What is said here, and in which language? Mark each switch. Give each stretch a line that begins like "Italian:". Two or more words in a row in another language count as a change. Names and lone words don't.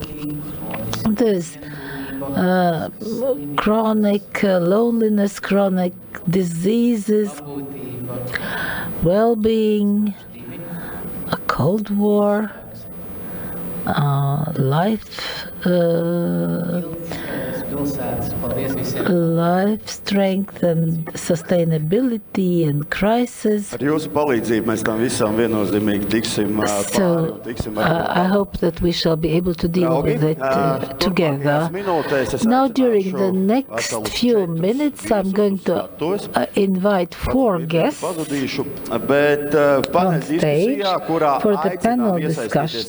English: There's chronic loneliness, chronic diseases, well-being, a Cold War, life life strength and sustainability and crisis.
Latvian: Ar jūsu palīdzību mēs tam visam viennozīmīgi tiksim pāri un tiksim
English: I hope that we shall be able to deal with it together. Now, during the next few minutes, I'm going to invite 4 guests on stage for the panel discussions.